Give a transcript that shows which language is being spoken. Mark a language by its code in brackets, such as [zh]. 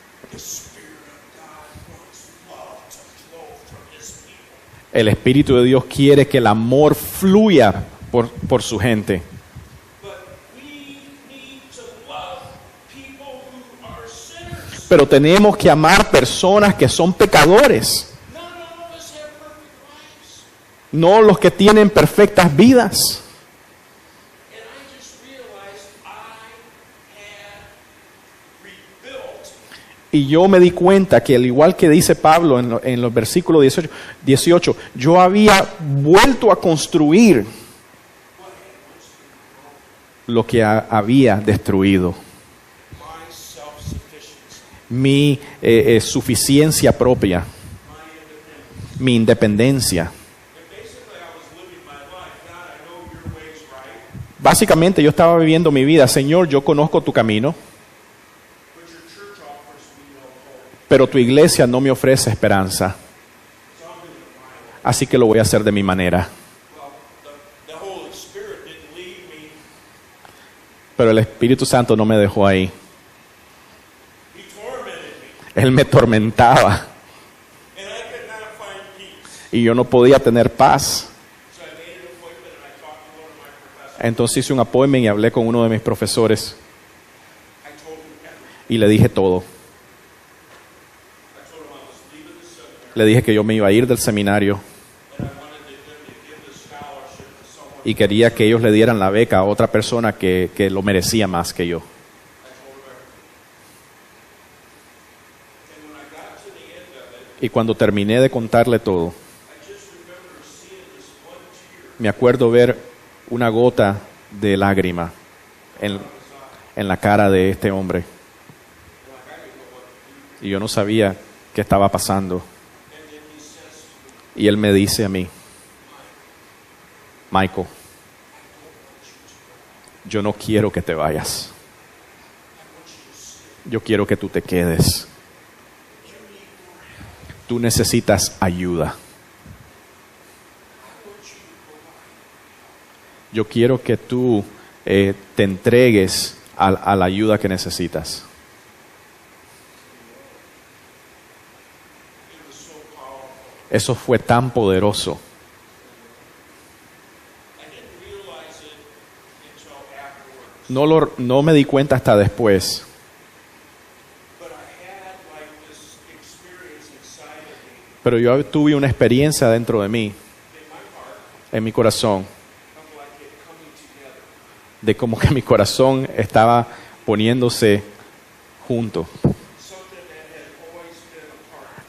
[en] The Spirit of God wants love to flow from His people. [es] El Espíritu de Dios quiere que el amor fluya por su gente. [en] But we need to love people who are sinners. [es] Pero tenemos que amar personas que son pecadores. [en] Not all of us have perfect lives. [es] No los que tienen perfectas vidas. [en] And I just realized I had rebuilt [es] Y yo me di cuenta que al igual que dice Pablo en los versículos 18, yo había vuelto a construir lo que había destruido. [en] my self-sufficiency, [es] Mi suficiencia propia, [en] my independence. [es] mi independencia. [en] And basically I was living my life. God, I know your way's right, [es] Básicamente yo estaba viviendo mi vida. Señor, yo conozco tu camino, [en] but your church offers me no hope. [es] pero tu iglesia no me ofrece esperanza. [en] So I'm doing it my way. [es] Así que lo voy a hacer de mi manera. [en] Well, the Holy Spirit didn't leave me. [es] Pero el Espíritu Santo no me dejó ahí. [en] He tormented me. [es] Él me tormentaba [en] And I could not find peace. [es] y yo no podía tener paz. [en] So I made an appointment and I talked to one of my professors. [es] Entonces hice un appointment y hablé con uno de mis profesores [en] I told him everything. [es] y le dije todo. [en] I told him I was leaving the seminary. [es] Le dije que yo me iba a ir del seminario [en] and I wanted them to give the scholarship to someone. [es] y quería que ellos le dieran la beca a otra persona que lo merecía más que yo. [en] I told her. And when I got to the end of it, [es] Y cuando terminé de contarle todo, [en] I just remember seeing this one tear [es] me acuerdo ver una gota de lágrima en la cara de este hombre. [en] like I didn't know what to do. [es] Y yo no sabía qué estaba pasando. [en] And then he says to me, [es] Y él me dice a mí, Michael, yo no quiero que te vayas. Yo quiero que tú te quedes. Tú necesitas ayuda. Yo quiero que tú te entregues a la ayuda que necesitas. [en] it was so powerful. [es] Eso fue tan poderoso. [en] I didn't realize it until afterwards. [es] No me di cuenta hasta después, [en] But I had like this experience inside of me, [es] pero yo tuve una experiencia dentro de mí, [en] in my heart, [es] en mi corazón, [en] of like it coming together. [es] de como que mi corazón estaba poniéndose junto. [en] Something that had always been apart.